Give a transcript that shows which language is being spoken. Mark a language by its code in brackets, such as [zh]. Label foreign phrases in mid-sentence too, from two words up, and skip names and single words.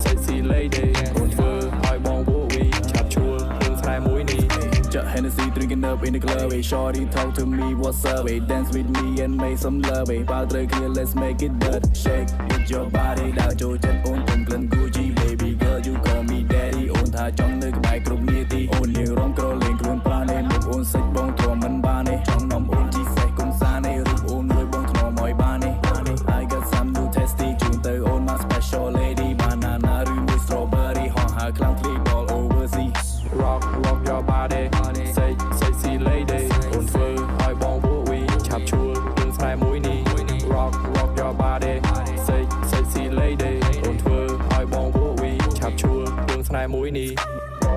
[en] sexy lady [km] អូនធ្វើឲ្យបងវក់វីឆាប់ឈួលរឿងស្រែមួយនេះ [en] Just Hennessy drinking up in the club hey shorty talk to me what's up hey dance with me and make some love hey [km] បើត្រូវគ្នា [en] let's make it dirt shake with your body [km] ដើរចូលចិត្តអូនទុំក្លិន [en] Gucci baby girl you call me daddy [km] អូនថាច ង់នៅក្បែរគ្រប់នាទីអូនលេងរំក្រលេងខ្លួនប្រាណនេះមុខអូនសិចបងទ្រាំមិនបានទេ ចង់នំអូនជីសេះកុំសានេះរូបអូនមួយបងថ្នមឲ្យបានទេ [en] I got some new tasty [km] ជូនទៅអូនមក [en] special lady banana [km] ឬមួយ strawberry ហោះហើរខ្លាំង [en] clip all over see rock your body sexy lady [km] អូនធ្វើឲ្យបងវក់វីឆាប់ឈួលរឿងស្រែមួយនេះ [en] rock your body sexy lady [km] អូនធ្វើឲ្យបងវក់វីឆាប់ឈួលរឿងស្រែមួយនេះ